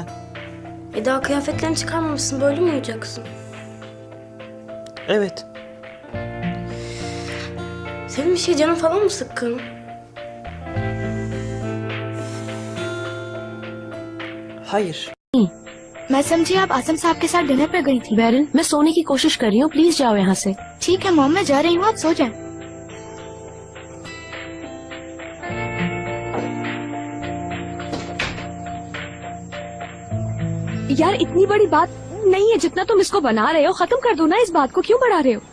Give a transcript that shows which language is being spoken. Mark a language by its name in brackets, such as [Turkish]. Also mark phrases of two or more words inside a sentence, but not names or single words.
[Turkish] Daha kıyafetlerini çıkarmamışsın, böyle mi uyuyacaksın? Evet. Senin bir şey canın falan mı sıkkın? Hayır. [Hindi] मैं समझी आप आसम साहब के साथ डिनर पर गई थी। बैरन, मैं सोने की कोशिश कर रही हूँ, प्लीज जाओ यहाँ से। ठीक है मॉम, मैं जा रही हूँ, आप सो जाएं। यार इतनी बड़ी बात नहीं है, जितना तुम इसको बना रहे हो खत्म कर दो ना, इस बात को क्यों बढ़ा रहे हो?